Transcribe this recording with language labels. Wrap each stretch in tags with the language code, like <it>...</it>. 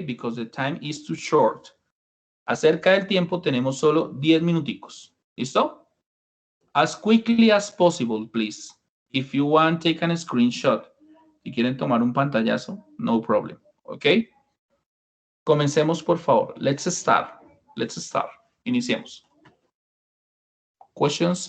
<en>Because the time is too short.</en> <es>Acerca del tiempo tenemos solo 10 minuticos. ¿Listo?</es> <en>As quickly as possible, please. If you want, take a screenshot.</en> <es>Si quieren tomar un pantallazo,</es> <en>no problem, okay?</en> <es>Comencemos, por favor.</es> <en>Let's start.</en> <es>Iniciemos.</es> <en>Questions?</en>